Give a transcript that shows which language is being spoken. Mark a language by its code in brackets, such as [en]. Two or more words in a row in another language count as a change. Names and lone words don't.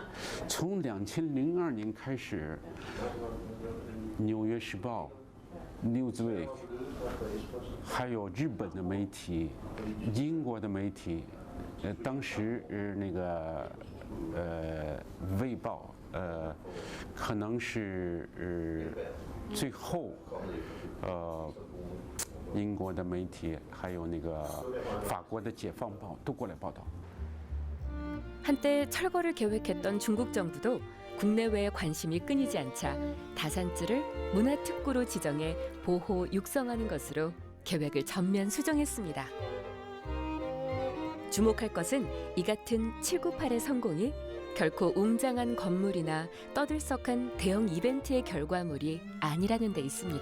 [zh] 从2002年开始，《纽约时报》、Newsweek， 还有日本的媒体、英国的媒体，当时那个卫报，可能是最后英国的媒体，还有那个法国的《解放报》都过来报道。 [ko] 한때 철거를 계획했던 중국 정부도 국내외의 관심이 끊이지 않자 다산지를 문화특구로 지정해 보호 육성하는 것으로 계획을 전면 수정했습니다. 주목할 것은 이 같은 798의 성공이 결코 웅장한 건물이나 떠들썩한 대형 이벤트의 결과물이 아니라는 데 있습니다.